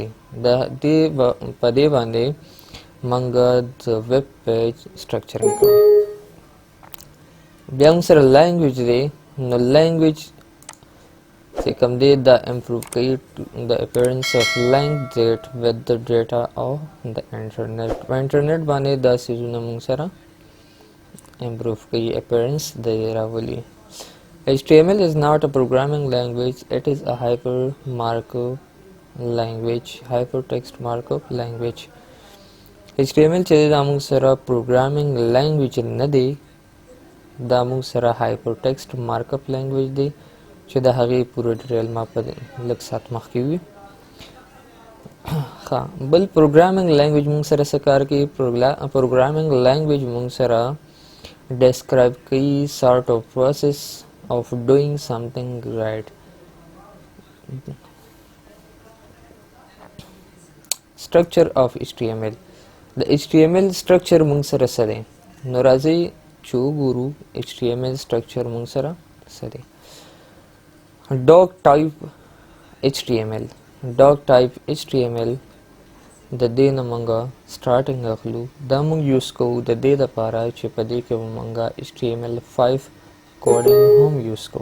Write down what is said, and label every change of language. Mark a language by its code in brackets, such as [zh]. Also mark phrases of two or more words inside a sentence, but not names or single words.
[ps] په دې باندې موږ د [en] web page structuring [ps] کوو. بیا موږ سره لینګویج دی نو لینګویج چې کوم دی دا امپروو کوي د [en] appearance of link data with the data of the internet. [ps] په انټرنیټ باندې دا څیزونه موږ سره امپروو کوي اپیرنس د راولي. [en] HTML is not a programming language, it is a hypertext markup language. [ps] HTML چې دا موږ سره [en] programming language [ps] نه دی دا موږ سره [en] hypertext markup language [ps] دی چې د هغې پوره ډیټیل ما په لږ ساعت مخکې وي. بل [en] programming language [ps] موږ سره څه کار کوي [en] programming language [ps] موږ سره ډسکرایب کوي [en] sort of process of doing something right. Structure of HTML. The HTML structure [ps] موږ سره څه دی نو راځئ چې وګورو [en] HTML structure [ps] موږ سره څه دی. [en] doc type HTML [ps] د دې نه موږ سټارټینګ اخلو دا موږ یوز کوو د دې دپاره چې په دې کې موږ HTML5 کوډینګ هم یوز کوو.